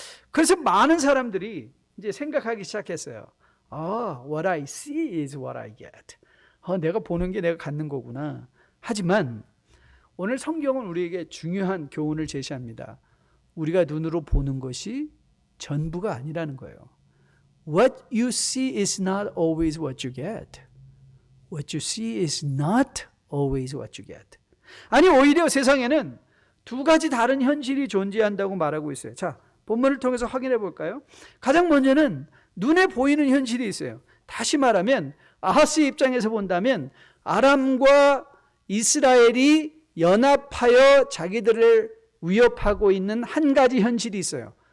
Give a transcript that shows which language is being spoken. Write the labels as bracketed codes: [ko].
[ko] 그래서 많은 사람들이 이제 생각하기 시작했어요. [en] What I see is what I get. [ko] 내가 보는 게 내가 갖는 거구나. 하지만 오늘 성경은 우리에게 중요한 교훈을 제시합니다. 우리가 눈으로 보는 것이 전부가 아니라는 거예요. [en] What you see is not always what you get. What you see is not always what you get. [ko] 아니, 오히려 세상에는 두 가지 다른 현실이 존재한다고 말하고 있어요. 자, 본문을 통해서 확인해 볼까요? 가장 먼저는 눈에 보이는 현실이 있어요. 다시 말하면 아하스의 입장에서 본다면 아람과 이스라엘이 연합하여 자기들을 위협하고 있는 한 가지 현실이 있어요.